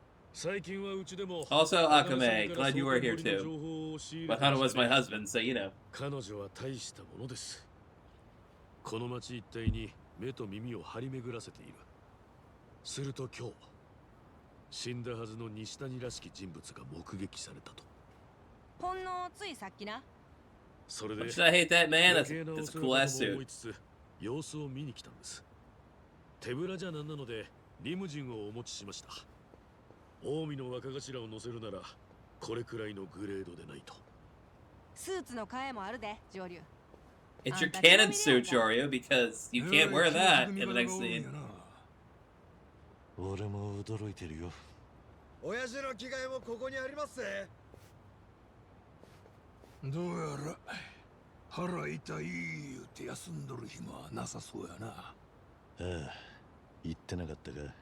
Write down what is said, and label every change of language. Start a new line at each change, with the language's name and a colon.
English: Also, Akame, glad you were here too. But Hanawa's my husband, so you know.
Japanese: 彼女は大したものです。この町一帯に目と耳を張り巡らせている。すると今日、死んだはずの西谷らしき人物が目撃されたと。ほんのついさっきな。それで、
English: Should I hate that man? That's a cool ass suit.
Japanese: 様子を見に来たんです。手ぶらじゃなんなので、リムジンをお持ちしました。近江の若頭を乗せるなら、これくらいのグレードでないと。スーツの替えもあるで、上流。
English: It's your canon suit, Joryu, because you can't wear that in the next scene.
Japanese: 俺も驚いてるよ。親父の着替えもここにありますぜ。どうやら腹痛い言うて休んどる暇はなさそうやな。ああ、言ってなかったか。